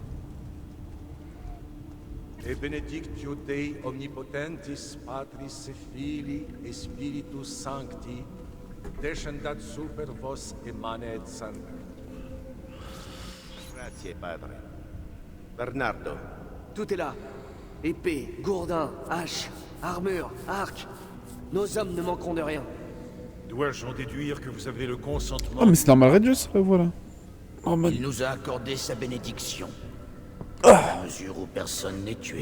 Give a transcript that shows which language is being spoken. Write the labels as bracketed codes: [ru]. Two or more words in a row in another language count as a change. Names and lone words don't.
[la] Et benedictio Dei omnipotentis Patris et Filii et Spiritus Sancti descendat super vos et manet sangue. [it] Grazie, padre. Bernardo. [fr] Tout est là. Épée, gourdin, hache, armure, arc. Nos hommes ne manqueront de rien. Dois-je en déduire que vous avez le consentement? Oh mais c'est normal Red Juice, voilà. [en] Oh, man. [fr] Il nous a accordé sa bénédiction. À mesure où personne n'est tué.